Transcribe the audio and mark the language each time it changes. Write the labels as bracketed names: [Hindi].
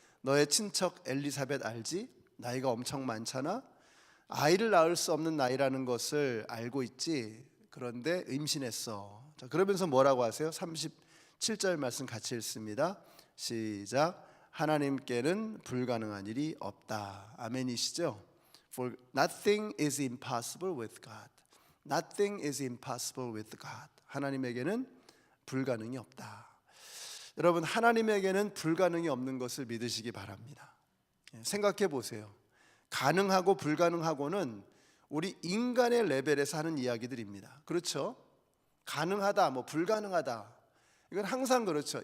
[Korean] 너의 친척 엘리사벳 알지? 나이가 엄청 많잖아. 아이를 낳을 수 없는 나이라는 것을 알고 있지. 그런데 임신했어. 자, 그러면서 뭐라고 하세요? 37절 말씀 같이 읽습니다. 시작. 하나님께는 불가능한 일이 없다. 아멘이시죠? [English] For nothing is impossible with God. Nothing is impossible with God. [Korean] 하나님에게는 불가능이 없다. 여러분, 하나님에게는 불가능이 없는 것을 믿으시기 바랍니다. 생각해 보세요. 가능하고 불가능하고는 우리 인간의 레벨에서 하는 이야기들입니다. 그렇죠? 가능하다, 불가능하다, 이건 항상 그렇죠.